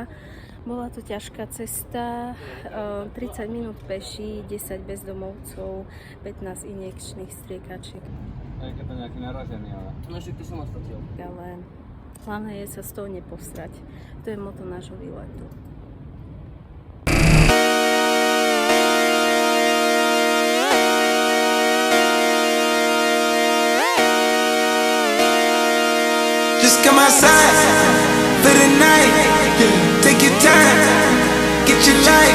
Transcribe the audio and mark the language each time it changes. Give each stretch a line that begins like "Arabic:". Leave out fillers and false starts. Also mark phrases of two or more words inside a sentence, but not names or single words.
Slovak: Bola to ťažká cesta, 30 minút peši, 10 bezdomovcov, 15 injekčných striekačiek. Aj keď to nejaký naražený, ale... No však to som odfotil. Ale hlavné je sa z toho neposrať. To je motto nášho výletu.
English: Just come outside for the night. Take your time, get your life.